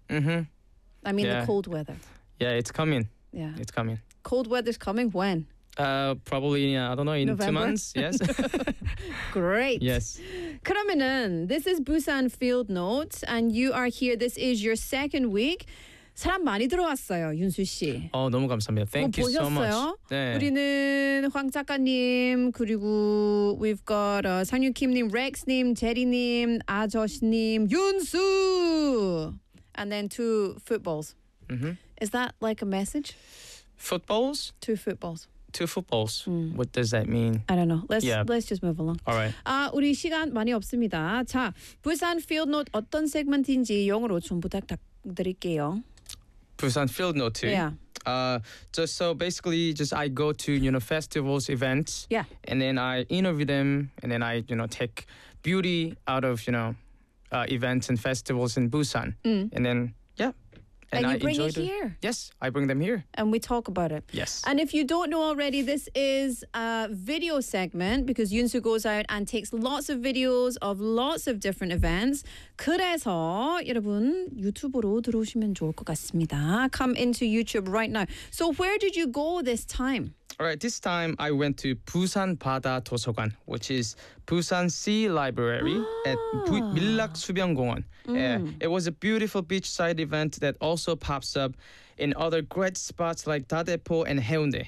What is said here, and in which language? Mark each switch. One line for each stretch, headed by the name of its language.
English: Mm-hmm. I mean, yeah. the cold weather. Yeah, it's coming. Yeah. It's coming. Cold weather's coming when? Probably, yeah, I don't know, in November? 2 months. Yes. Great. Yes. 그러면은, this is Busan Field Notes, and you are here. This is your second week.
Korean: 사람 많이 들어왔어요, 윤수 씨. 어, 너무 감사합니다.
English: Thank you
Korean: 보셨어요?
English: So much. 네.
Korean: 우리는 황 작가님, 그리고
English: we've got
Korean: 상유킴님, 렉스님, 제리님, 아저씨님, 윤수!
English: And then two footballs. Mm-hmm. Is that like a message? Footballs? Two footballs. Two footballs. Mm. What does that mean? I don't know. Let's, yeah. let's just move along. All right.
Korean: 우리 시간 많이 없습니다. 자, 부산 Field Note 어떤 세그먼트인지 영어로 좀 부탁드릴게요.
English: Busan Field Note. Yeah. Just so basically, just I go to you know festivals, events. Yeah. And then I interview them, and then I you know take beauty out of you know events and festivals in Busan. Mm. And then yeah. And you I bring it here. Yes, I bring them here. And we talk about it. Yes. And if you don't know already, this is a video segment because Yunsu goes out and takes lots of videos of lots of different events.
Korean: 그래서 여러분 유튜브로 들어오시면 좋을 것 같습니다.
English: Come into YouTube right now. So where did you go this time? All right, this time I went to Busan Bada Dosogan, which is Busan Sea Library at Millak Subyeonggongwon. Yeah, it was a beautiful beachside event that also pops up in other great spots like Dadaepo and Haeundae.